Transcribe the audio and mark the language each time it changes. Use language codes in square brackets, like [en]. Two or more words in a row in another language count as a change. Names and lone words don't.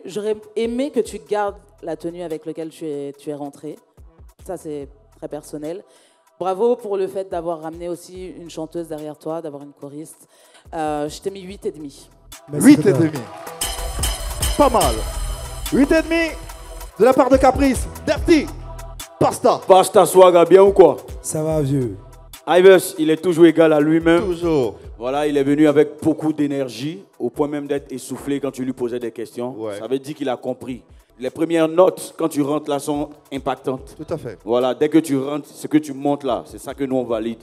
[fr] J'aurais aimé que tu gardes la tenue avec laquelle tu es rentré. Ça, c'est très personnel. Bravo pour le fait d'avoir ramené aussi une chanteuse derrière toi, d'avoir une choriste. Je t'ai mis 8,5. 8,5. Pas mal. 8,5 de la part de Caprice. Dirty. Pasta. Pasta Swaga, bien ou quoi? Ça va, vieux. Ives, il est toujours égal à lui-même. Toujours. Voilà, il est venu avec beaucoup d'énergie, au point même d'être essoufflé quand tu lui posais des questions. Ouais. Ça veut dire qu'il a compris. Les premières notes, quand tu rentres là, sont impactantes. Tout à fait. Voilà, dès que tu rentres, ce que tu montes là, c'est ça que nous, on valide.